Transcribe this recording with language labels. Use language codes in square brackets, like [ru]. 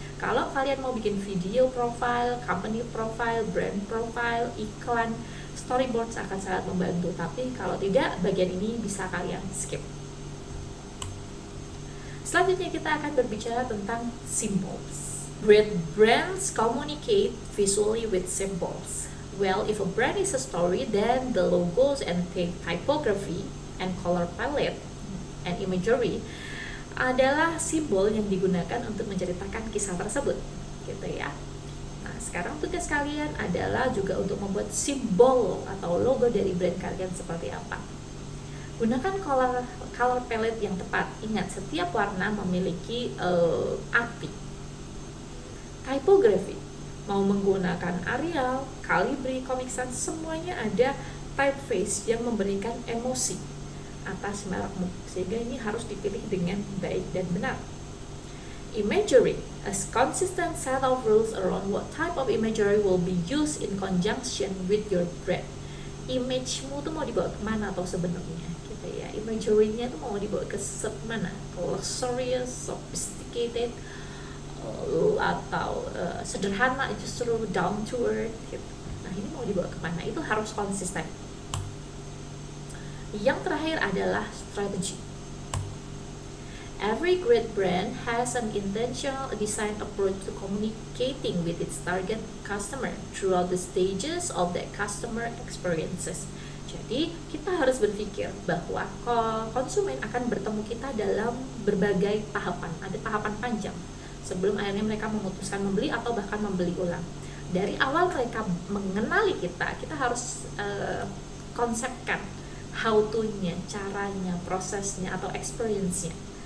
[id] Kalau kalian mau bikin video profile, company profile, brand profile, iklan, storyboards akan sangat membantu. Tapi kalau tidak, bagian ini bisa kalian skip. Selanjutnya kita akan berbicara tentang symbols. [en] Great brands communicate visually with symbols. Well, if a brand is a story, then the logos and typography and color palette and imagery [id] adalah simbol yang digunakan untuk menceritakan kisah tersebut, gitu ya. Nah, sekarang tugas kalian adalah juga untuk membuat simbol atau logo dari brand kalian seperti apa. Gunakan color palette yang tepat. Ingat, setiap warna memiliki arti. Typography, mau menggunakan Arial, Calibri, Comic Sans, semuanya ada typeface yang memberikan emosi atas merekmu, sehingga ini harus dipilih dengan baik dan benar. [en] Imagery, a consistent set of rules around what type of imagery will be used in conjunction with your brand. [id] Image-mu tuh mau dibawa kemana atau sebenarnya, gitu ya. Imagery-nya tuh mau dibawa ke mana? Luxurious, sophisticated, atau sederhana, justru [en] down to earth [id] gitu. Nah, ini mau dibawa kemana, itu harus konsisten. Yang terakhir adalah strategi. [en] Every great brand has an intentional design approach to communicating with its target customer throughout the stages of that customer experiences. [id] Jadi kita harus berpikir bahwa konsumen akan bertemu kita dalam berbagai tahapan, ada tahapan panjang sebelum akhirnya mereka memutuskan membeli atau bahkan membeli ulang. Dari awal mereka mengenali kita harus konsepkan how to-nya, caranya, prosesnya atau experience-nya.